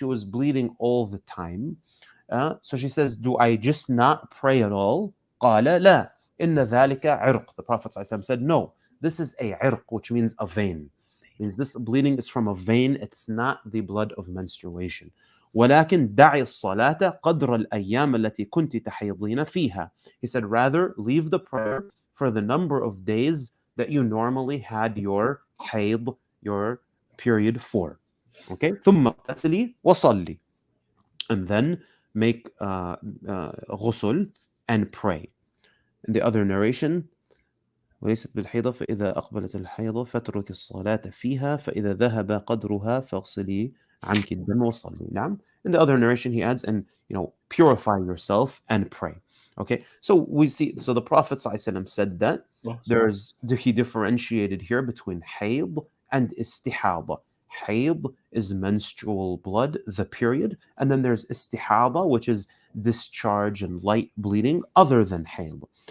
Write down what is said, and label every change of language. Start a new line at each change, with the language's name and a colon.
English: She was bleeding all the time. So she says, do I just not pray at all?
Arabic: قال لا, إن ذلك عرق.
English: The Prophet ﷺ said, no, this is a
Arabic: عرق,
English: which means a vein. Means this bleeding is from a vein. It's not the blood of menstruation.
Arabic: ولكن دعي الصلاة قدر الأيام التي كنت تحيضين فيها.
English: He said, rather leave the prayer for the number of days that you normally had your hayd, your period for. Okay,
Arabic: ثم اغتسلي وصلي,
English: and then make ghusl and pray. In the other narration,
Arabic: وليست بالحيضة فإذا أقبلت الحيضة فاترك الصلاة فيها فإذا ذهب قدرها فاغسلي عنك الدم وصلي. نعم.
English: In the other narration he adds, and purify yourself and pray. Okay, so we see, so the Prophet ﷺ said that he differentiated here between hayd and istihada. Hayd is menstrual blood, the period, and then there's istihada, which is discharge and light bleeding other than hayd.